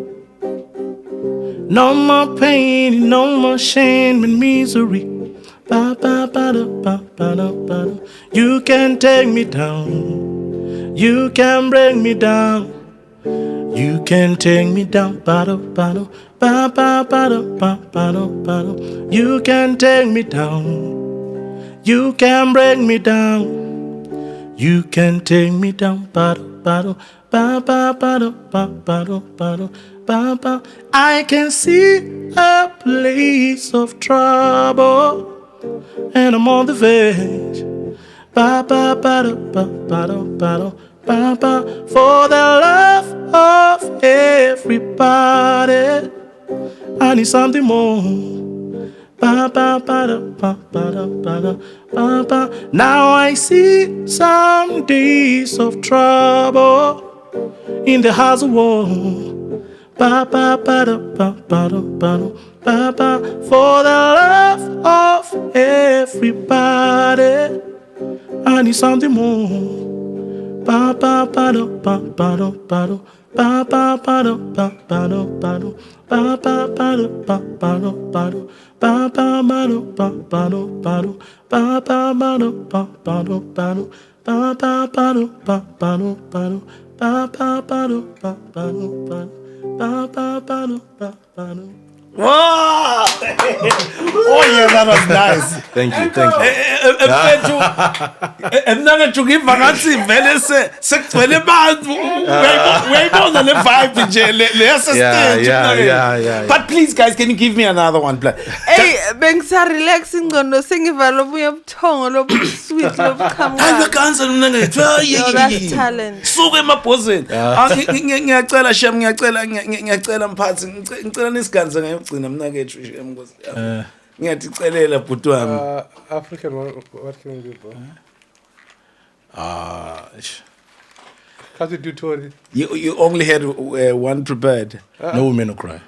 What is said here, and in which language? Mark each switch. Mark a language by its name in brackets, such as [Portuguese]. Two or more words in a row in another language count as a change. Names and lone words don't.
[English] No more pain, no more shame and misery. You can take me down. You can bring me down. You can take me down. Bottle, bottle, ba ba bottle, ba bottle, bottle. You can take me down. You can bring me down. You can take me down. Bottle, bottle, ba ba bottle, ba bottle, bottle, ba ba. I can see a place of trouble, and I'm on the verge. Ba ba ba da ba ba da ba da ba ba. For the love of everybody, I need something more. Ba ba ba da ba ba da ba da ba ba. Now I see some days of trouble in the house of war. Ba ba ba da ba ba da ba da ba ba. For the love of everybody, I need something more. Ba ba ba do ba ba do ba do ba ba ba do ba ba do ba do ba ba ba do ba ba do ba do ba ba ba do ba ba do ba do ba ba ba do ba ba do ba do ba ba ba do ba ba do ba do ba ba ba do ba ba do ba do ba ba ba do ba ba do. Wow! Oh yeah, that was nice. Thank you, thank you. [Zulu] Mnangathi ngiva ngathi vele sekugcwele abantu uyayibona le vibe nje le stage. [English] Yeah. But please guys, can you give me another one please? [Zulu] Hey, bengisa relax ingqondo sengivala obuye ubuthongo lobusweet lobukhamba. Ayikanza mnangathi. [English] No, that's talent. [Zulu] Suke emabhozeni. Ngiyacela Shem, ngiyacela mphathi ngicela nisiganze ngayogcina mnakethu Shem Nkosi. Ngiyathi celela bhuti wami. [English] African, what can we do, bro? Can't you do 20? You only had one prepared. No women no cry.